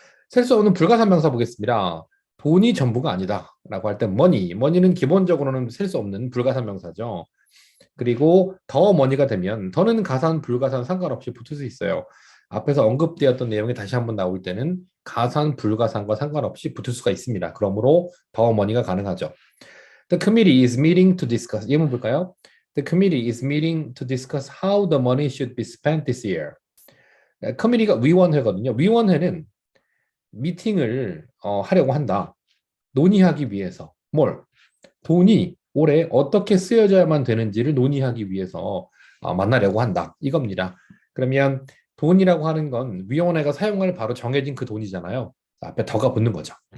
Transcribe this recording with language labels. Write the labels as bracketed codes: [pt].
[ko] 셀 수 없는 불가산 명사 보겠습니다. 돈이 전부가 아니다 라고 할 때 money는 기본적으로는 셀 수 없는 불가산 명사죠. 그리고 더 money가 되면 더는 가산 불가산 상관없이 붙을 수 있어요. 앞에서 언급되었던 내용이 다시 한번 나올 때는 가산 불가산과 상관없이 붙을 수가 있습니다. 그러므로 더 money가 가능하죠. [en] The committee is meeting to discuss. [ko] 예문 볼까요? [en] The committee is meeting to discuss how the money should be spent this year. [ko] 커미티가 위원회거든요. 위원회는 미팅을 하려고 한다. 논의하기 위해서. 뭘? 돈이 올해 어떻게 쓰여져야만 되는지를 논의하기 위해서 만나려고 한다. 이겁니다. 그러면 돈이라고 하는 건 위원회가 사용할 바로 정해진 그 돈이잖아요. 앞에 더가 붙는 거죠.